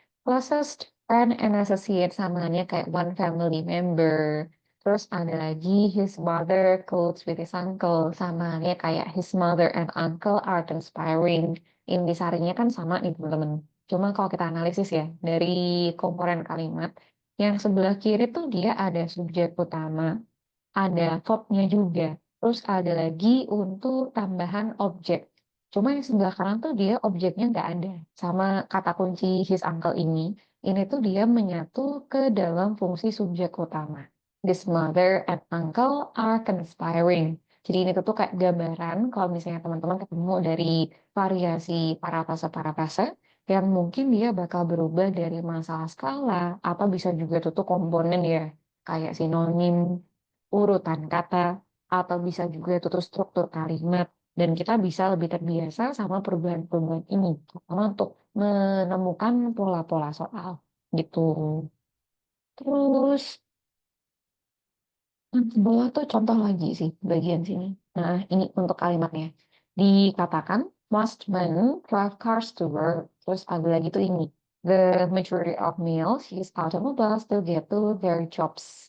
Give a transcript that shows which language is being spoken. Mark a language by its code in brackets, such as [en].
[en] Closest friend and associate [id] samanya kayak [en] one family member. [id] Terus ada lagi [en] his mother close with his uncle. [id] Samanya kayak [en] his mother and uncle are conspiring. [id] Intisarinya kan sama nih teman-teman. Cuma kalau kita analisis ya, dari komponen kalimat, yang sebelah kiri tuh dia ada subjek utama, ada verbnya juga, terus ada lagi untuk tambahan objek. Cuma yang sebelah kanan tuh dia objeknya nggak ada. Sama kata kunci his uncle ini tuh dia menyatu ke dalam fungsi subjek utama. [en] This mother and uncle are conspiring. [id] Jadi ini tuh kayak gambaran kalau misalnya teman-teman ketemu dari variasi parafrase-parafrase yang mungkin dia bakal berubah dari masalah skala, apa bisa juga tuh komponen ya, kayak sinonim, urutan kata, atau bisa juga itu tuh struktur kalimat. Dan kita bisa lebih terbiasa sama perubahan-perubahan ini, terutama untuk menemukan pola-pola soal gitu. Terus yang ke bawah tuh contoh lagi sih bagian sini. Nah, ini untuk kalimatnya. Dikatakan [en] most men drive cars to work. [id] Terus ada lagi tuh ini. [en] The majority of males use automobiles to get to their jobs.